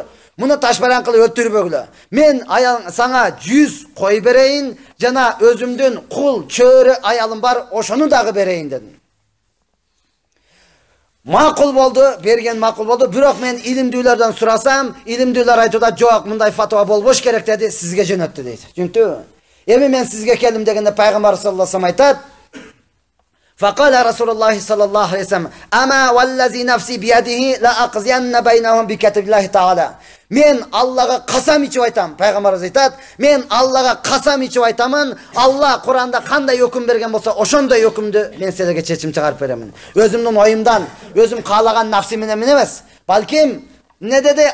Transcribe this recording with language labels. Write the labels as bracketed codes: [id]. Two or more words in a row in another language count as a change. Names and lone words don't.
[ky] Муну ташбаран кылып өлтүрбөгүлө. Мен сага 100 кой берейин, жана өзүмдүн кул, чөөрө аялым бар, ошону дагы берейин дедим. Макул болду, берген макул болду. Бирок мен илимдүүлөрдөн сурасам, илимдүүлөр айтып атат, жок, мындай фатва болбош керек деди, сизге жөнөттү дейт. Түшүнүктүбү? Эми мен сизге келдим дегенде пайгамбар [ar] صلى الله عليه وسلم [ky] айтат: [ar] "فقال رسول الله صلى الله عليه وسلم: "أما والذي نفسي بيده لأقضين بينهم بكتاب الله تعالى." [ky] Мен Аллага касам ичип айтам. Пайгамбарыбыз айтат: "Мен Аллага касам ичип айтамын, Алла Куранда кандай өкүм берген болсо, ошондой өкүмдү мен силерге чечим чыгарып беремин. Өзүмдүн оюмдан, өзүм каалаган нафсим менен эмес. Балким не деди?